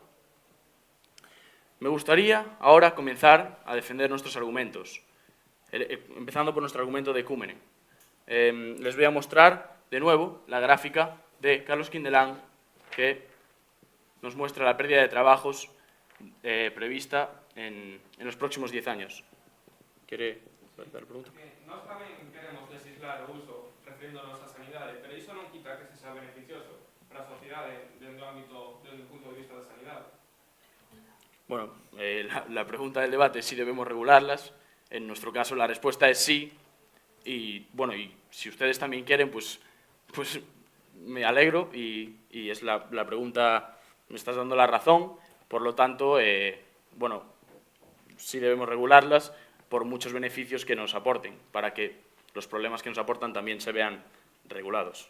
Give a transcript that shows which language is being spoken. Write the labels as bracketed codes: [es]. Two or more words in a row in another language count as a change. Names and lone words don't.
[es] Me gustaría ahora comenzar a defender nuestros argumentos, empezando por nuestro argumento de ecúmene. Les voy a mostrar de nuevo la gráfica de Carlos Quindelán, que nos muestra la pérdida de trabajos prevista en los próximos 10 años. ¿Quiere dar pregunta? [gl] Nós tamén queremos legislar o uso referiéndonos á sanidade, pero iso non quita que se sea beneficioso para a sociedade dentro do punto de vista da sanidade. [es] Bueno, la pregunta del debate es si debemos regularlas. En nuestro caso la respuesta es sí, y bueno, y si ustedes también quieren, pues me alegro, y es la pregunta, me estás dando la razón, por lo tanto, bueno, sí debemos regularlas por muchos beneficios que nos aporten, para que los problemas que nos aportan también se vean regulados.